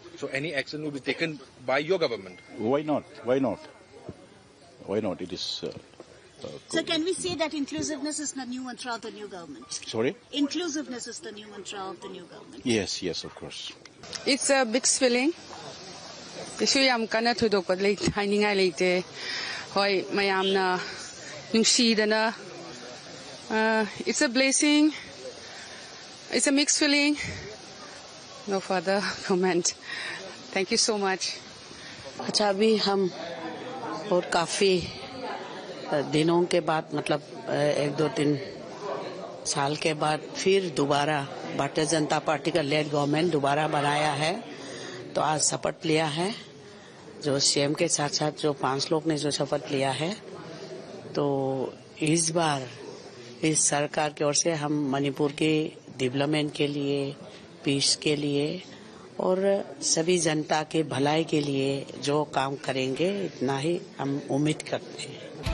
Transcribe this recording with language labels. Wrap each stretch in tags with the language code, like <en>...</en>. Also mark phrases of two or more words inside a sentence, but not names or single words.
<en>So any action will be taken by your government? Why not? Why not? Why not? It is. So can we say that inclusiveness is the new mantra of the new government? Sorry? Inclusiveness is the new mantra of the new government. Yes, of course. It's a mixed feeling.</en> <mni>Isu yam kana thudok pat lei hainingai leite. Hoi mayamna nungsidana.</mni> <en>It's a blessing. It's a mixed feeling. No further comment. Thank you so much.</en> <hi>अच्छा अभी हम और काफ़ी दिनों के बाद मतलब 1-2-3 साल के बाद फिर दोबारा भारतीय जनता पार्टी का</hi> <en>led government</en> <hi>दोबारा बनाया है। तो आज शपथ लिया है, जो सीएम के साथ साथ जो 5 लोग ने जो शपथ लिया है, तो इस बार इस सरकार की ओर से हम मणिपुर के डेवलपमेंट के लिए, पीस के लिए और सभी जनता के भलाई के लिए जो काम करेंगे, इतना ही हम उम्मीद करते हैं।</hi>